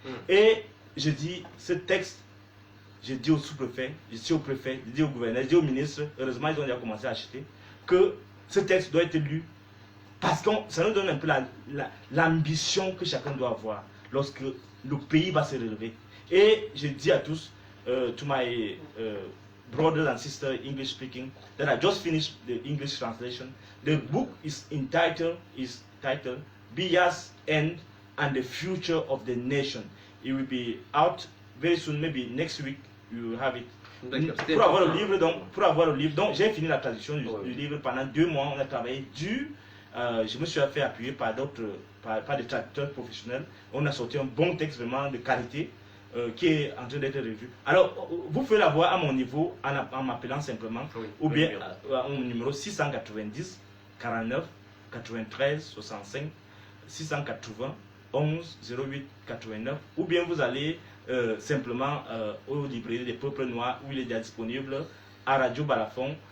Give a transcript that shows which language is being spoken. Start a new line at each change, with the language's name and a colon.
French: Et je dis, ce texte, je dis au sous-préfet, je dis au préfet, je dis au gouverneur, je dis au ministre, heureusement ils ont déjà commencé à acheter, que ce texte doit être lu Parce que ça nous donne un peu l'ambition que chacun doit avoir lorsque le pays va se relever. Et je dis à tous,
English: to my brothers and sisters English speaking, that I just finished the English translation. The book is titled Biya's End and the Future of the Nation. It will be out very soon, maybe next week you will have it.
French: Pour avoir le livre, donc j'ai fini la traduction du livre pendant 2 mois. On a travaillé dur. Je me suis fait appuyer par des traducteurs professionnels. On a sorti un bon texte vraiment de qualité qui est en train d'être revu. Alors, vous pouvez l'avoir à mon niveau en m'appelant simplement, ou bien au numéro 690 49 93 65 680 11 08 89, ou bien vous allez simplement au librairie des peuples noirs où il est déjà disponible à Radio Balafon.